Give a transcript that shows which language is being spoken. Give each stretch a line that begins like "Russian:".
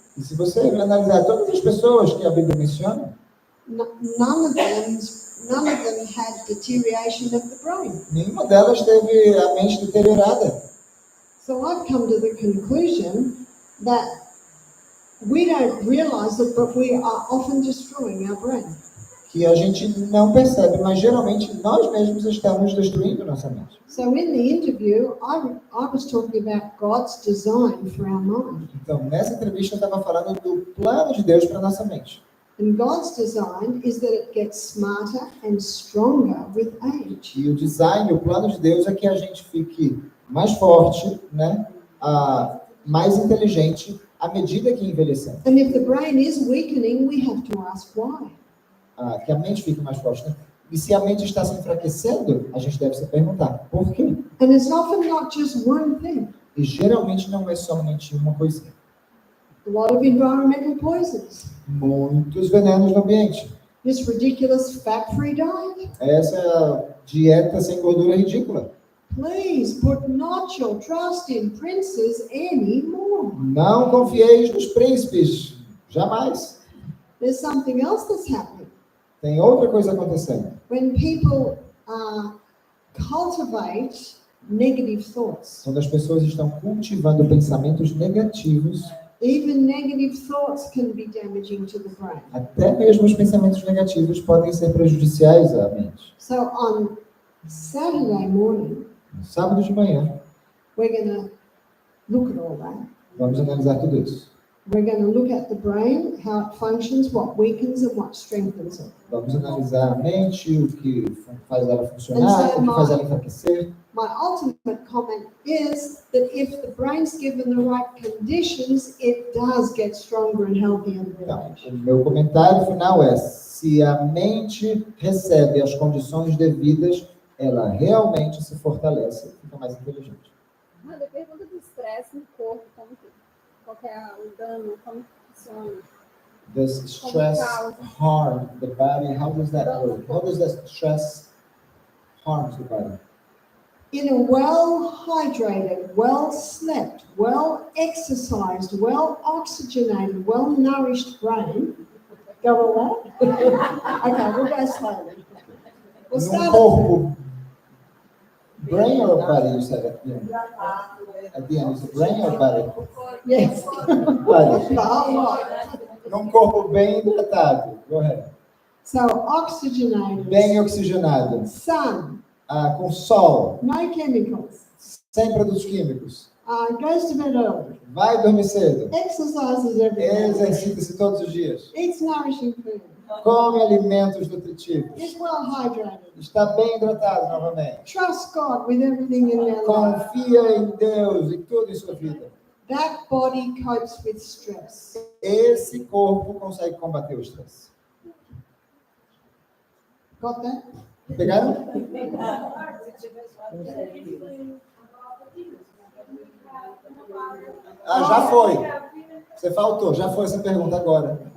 Portuguese: E se você analisar todas as pessoas que a Bíblia menciona,
English: none of them had deterioration of the brain.
Portuguese: nenhuma delas teve a mente deteriorada.
English: So I've come to the conclusion that we don't realize it, but we are often destroying our brain.
Portuguese: Que a gente não percebe, mas geralmente nós mesmos estamos destruindo nossa mente.
English: So in the interview, I was talking about God's design for our mind.
Portuguese: Então, nessa entrevista eu estava falando do plano de Deus para nossa mente.
English: And God's design is that it gets smarter and stronger with age.
Portuguese: E o design, o plano de Deus é que a gente fique mais forte, né? Mais inteligente à medida que envelhecemos.
English: And if the brain is weakening, we have to ask why.
Portuguese: Que a mente fique mais forte, né? E se a mente está se enfraquecendo, a gente deve se perguntar, por quê?
English: And it's often not just one thing.
Portuguese: E geralmente não é somente uma coisinha.
English: A lot of environmental poisons.
Portuguese: Muitos venenos no ambiente.
English: This ridiculous fat-free diet.
Portuguese: Essa dieta sem gordura ridícula.
English: Please put not your trust in princes anymore.
Portuguese: Não confieis nos príncipes, jamais.
English: There's something else that's happening.
Portuguese: Tem outra coisa acontecendo.
English: When people cultivate negative thoughts,
Portuguese: Quando as pessoas estão cultivando pensamentos negativos,
English: even negative thoughts can be damaging to the brain.
Portuguese: até mesmo os pensamentos negativos podem ser prejudiciais à mente.
English: So on Saturday morning,
Portuguese: No sábado de manhã,
English: we're going to look at all that.
Portuguese: vamos analisar tudo isso.
English: We're going to look at the brain, how it functions, what weakens and what strengthens it.
Portuguese: Vamos analisar a mente, o que faz ela funcionar, o que faz ela enfraquecer.
English: My ultimate comment is that if the brain's given the right conditions, it does get stronger and healthier with
Portuguese: Então,
English: age.
Portuguese: o meu comentário final é: se a mente recebe as condições devidas, ela realmente se fortalece e fica mais inteligente. Manda, pergunta do estresse no corpo, qual que é o dano, como funciona?
English: Does stress harm the body? How does that work? How does that stress harm the body? in a well-hydrated, well-slept, well-exercised, well-oxygenated, well-nourished brain. Go all that? Okay, we'll go slowly. We'll
Portuguese: Num
English: start corpo, brain or body, you said at the end? At the end, is it brain or body? yes. Body. The whole lot.
Portuguese: Num corpo bem hidratado.
English: Go ahead. So oxygenated,
Portuguese: Bem oxigenado.
English: sun,
Portuguese: Com sol.
English: no chemicals,
Portuguese: Sem produtos químicos.
English: goes to bed early,
Portuguese: Vai dormir cedo.
English: exercises every day,
Portuguese: Exercita-se todos os dias.
English: eats nourishing food,
Portuguese: Come alimentos nutritivos.
English: is well hydrated,
Portuguese: Está bem hidratado novamente.
English: trust God with everything in their life.
Portuguese: Confia em Deus e tudo em sua vida.
English: That body copes with stress.
Portuguese: Esse corpo consegue combater o estresse.
English: Got that?
Portuguese: Pegaram? Já foi. Você faltou, já foi essa pergunta agora.